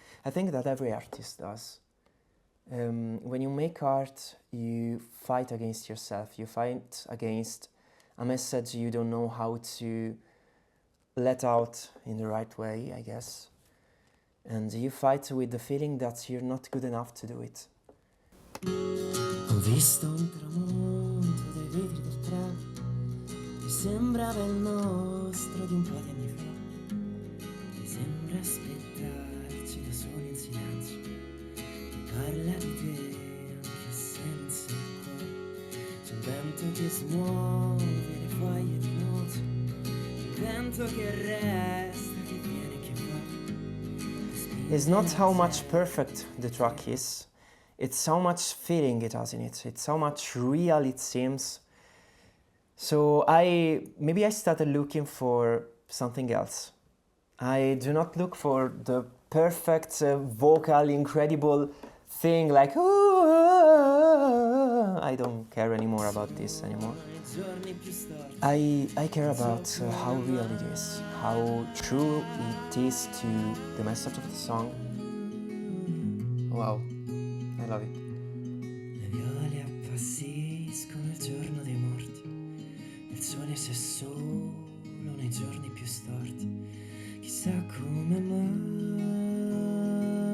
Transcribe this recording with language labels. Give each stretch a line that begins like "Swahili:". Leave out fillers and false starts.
English: I think that every artist does. When you make art, you fight against yourself. You fight against a message you don't know how to let out in the right way, I guess. And you fight with the feeling that you're not good enough to do it.
Italian: Ho visto un tramonto dai vetri del treno che sembrava il nostro di un po' di anni fa. Mi sembra aspettarci da soli in silenzio. Mi parla di te anche se non sei qua. C'è un vento che smuove le foglie di notte. Il vento che resta, che viene, che va.
English: It's not how much perfect the track is. It's how much feeling it has in it. It's how much real it seems. So maybe I started looking for something else. I do not look for the perfect vocal, incredible thing like, oh, I don't care anymore about this anymore. I care about how real it is, how true it is to the message of the song. Wow. I love it.
Italian: Le viole appassiscono il giorno dei morti, il sole si è solo nei giorni più storti, chissà come mai.